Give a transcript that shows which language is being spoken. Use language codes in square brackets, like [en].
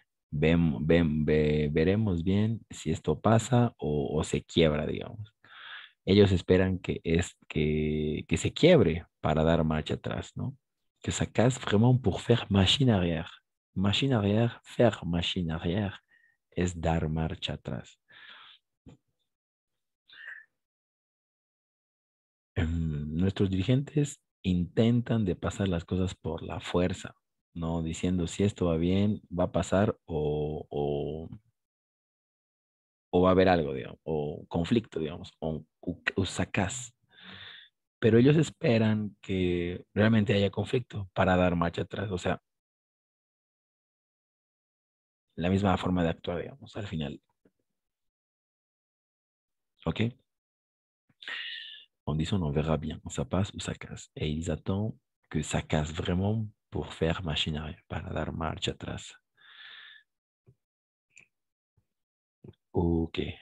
[es] Veremos bien si esto pasa o se quiebra, digamos. Ellos esperan que se quiebre para dar marcha atrás, ¿no? [fr] Que ça casse vraiment pour faire machine arrière. Machine arrière, faire machine arrière [es] es dar marcha atrás. Nuestros dirigentes intentan de pasar las cosas por la fuerza, ¿no? Diciendo si esto va bien, va a pasar o va a haber algo, digamos, o conflicto, digamos, o sacas. Pero ellos esperan que realmente haya conflicto para dar marcha atrás, o sea, la misma forma de actuar, digamos, al final. ¿Ok? [fr] On dit on verra bien, ça passe ou ça casse. Et ils attendent que ça casse vraiment pour faire machine arrière, [es] para dar marcha atrás. Ok.